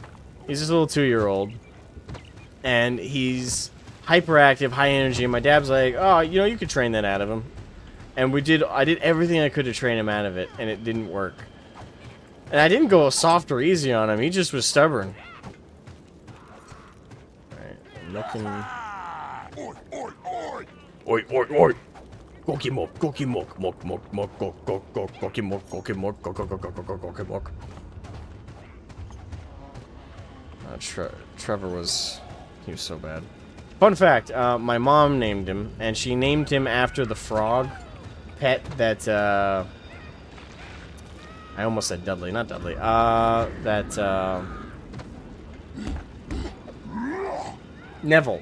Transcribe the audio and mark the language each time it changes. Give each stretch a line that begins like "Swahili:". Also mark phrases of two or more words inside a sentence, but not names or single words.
English: He's just a little 2-year-old, and he's hyperactive, high energy. And my dad's like, "Oh, you know, you could train that out of him." And I did everything I could to train him out of it, and it didn't work. And I didn't go soft or easy on him. He just was stubborn. All right, I'm looking. Oi, oi, oi! Gokimok, gokimok, mok, mok, mok, gok, gok, gok, gokimok, gokimok, gok, gok, gok, gok, gok, gokimok. Trevor was so bad. Fun fact, my mom named him, and she named him after the frog pet that, I almost said Dudley, not Dudley, Neville.